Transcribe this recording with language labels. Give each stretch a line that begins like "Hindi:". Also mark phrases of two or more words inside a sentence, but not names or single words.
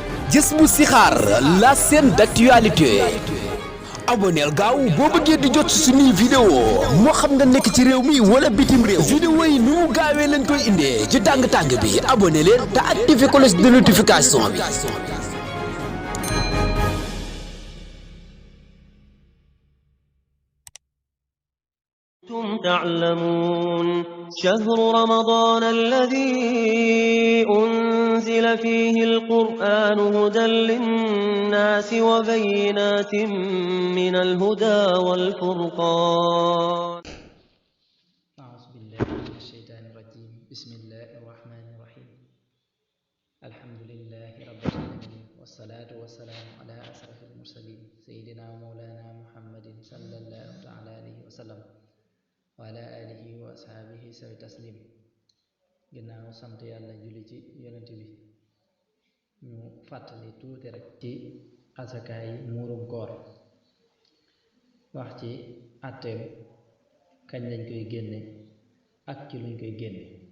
Wolof: Jisbou Sixaar
French: la chaîne d'actualité.
Wolof: aboneel gaaw boo bëggee di jot suñuy vidéo moo xam nga nekk ci réew mi wala bitim réew. vidéo yi nu mu gaawee lañ koy indee ci tàng-tàng bi abonné leen te
French: activé cloche de notification
Wolof: bi.
Arabic: تعلمون شهر رمضان الذي أنزل فيه القرآن هدى للناس وبينات من الهدى والفرقان. أعوذ بالله من الشيطان الرجيم. بسم الله الرحمن الرحيم. الحمد لله رب العالمين والصلاة والسلام على أشرف المرسلين سيدنا ومولانا محمد صلى الله تعالى عليه وسلم وعلى آله وأصحابه سوي تسليم.
Wolof: ginnaaw sant yàlla julli ci yonent bi ñu fàttali tuuti rek ci asakaay muurum koor, wax ci àtteem, kañ lañ koy génne ak ci luñ koy génne.